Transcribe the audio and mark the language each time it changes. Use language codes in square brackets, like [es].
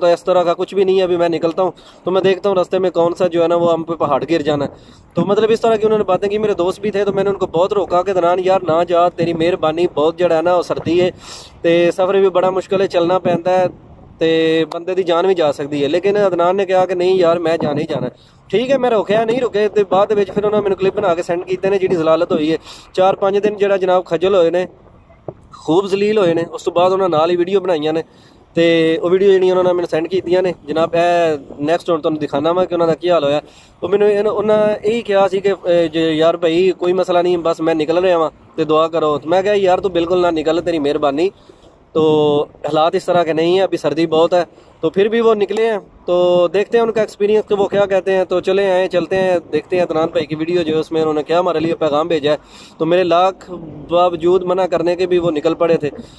[hi] तो इस तरह का कुछ भी नहीं है। अभी मैं निकलता हूँ तो मैं देखता हूँ रास्ते में कौन सा जो है ना वो हम पे पहाड़ गिर जाना है। तो मतलब इस तरह की उन्होंने बातें की। मेरे दोस्त भी थे तो मैंने उनको बहुत रोका कि अदनान यार ना जा, तेरी मेहरबानी, बहुत जड़ा है ना सर्दी है तो सफ़र भी बड़ा मुश्किल है, [pa] चलना पैंदा है ਤੇ ਬੰਦੇ ਦੀ ਜਾਨ ਵੀ ਜਾ ਸਕਦੀ ਹੈ। ਲੇਕਿਨ ਅਦਨਾਨ ਨੇ ਕਿਹਾ ਕਿ ਨਹੀਂ ਯਾਰ ਮੈਂ ਜਾਣਾ ਹੀ ਜਾਣਾ। ਠੀਕ ਹੈ, ਮੈਂ ਰੁਕਿਆ ਨਹੀਂ ਰੁਕੇ ਤੇ ਬਾਅਦ ਦੇ ਵਿੱਚ ਫਿਰ ਉਹਨਾਂ ਮੈਨੂੰ ਕਲਿੱਪ ਬਣਾ ਕੇ ਸੈਂਡ ਕੀਤੇ ਨੇ ਜਿਹੜੀ ਜ਼ਲਾਲਤ ਹੋਈ ਹੈ। 4-5 ਦਿਨ ਜਿਹੜਾ ਜਨਾਬ ਖੱਜਲ ਹੋਏ ਨੇ, ਖੂਬ ਜ਼ਲੀਲ ਹੋਏ ਨੇ। ਉਸ ਤੋਂ ਬਾਅਦ ਉਹਨਾਂ ਨਾਲ ਹੀ ਵੀਡੀਓ ਬਣਾਈਆਂ ਨੇ ਤੇ ਉਹ ਵੀਡੀਓ ਜਿਹੜੀਆਂ ਉਹਨਾਂ ਨੇ ਮੈਨੂੰ ਸੈਂਡ ਕੀਤੀਆਂ ਨੇ ਜਨਾਬ, ਇਹ ਨੈਕਸਟ ਹੁਣ ਤੁਹਾਨੂੰ ਦਿਖਾਣਾ ਵਾ ਕਿ ਉਹਨਾਂ ਦਾ ਕੀ ਹਾਲ ਹੋਇਆ। ਉਹ ਮੈਨੂੰ ਉਹਨਾਂ ਇਹੀ ਕਿਹਾ ਸੀ ਕਿ ਯਾਰ ਭਾਈ ਕੋਈ ਮਸਲਾ ਨਹੀਂ, ਬਸ ਮੈਂ ਨਿਕਲ ਰਿਹਾ ਵਾਂ ਤੇ ਦੁਆ ਕਰੋ। ਮੈਂ ਕਿਹਾ ਯਾਰ ਤੂੰ [hi] बिल्कुल ना निकल, तेरी मेहरबानी। तो हालात इस तरह के नहीं है, अभी सर्दी बहुत है। तो फिर भी वो निकले हैं, तो देखते हैं उनका एक्सपीरियंस कि वो क्या कहते हैं। तो चले आए, चलते हैं, देखते हैं अदनान भाई की वीडियो जो है उसमें उन्होंने क्या हमारे लिए पैगाम भेजा है। तो मेरे लाख बावजूद मना करने के भी वो निकल पड़े थे।